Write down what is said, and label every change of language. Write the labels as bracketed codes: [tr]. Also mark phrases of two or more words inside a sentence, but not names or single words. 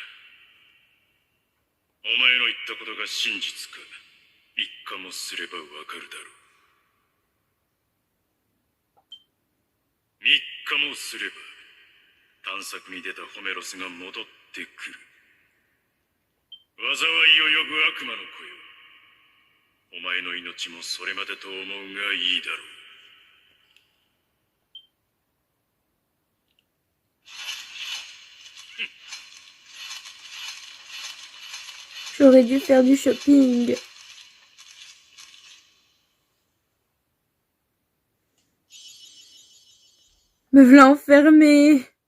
[ja] お前の言ったことが真実か、一回もすればわかるだろう。3日もすれば探索に出たホメロスが戻ってくる。災いを呼ぶ悪魔の子よ、お前の命もそれまでと思うがいいだろう。 [fr] J'aurais dû faire du shopping. Me v'là enfermé.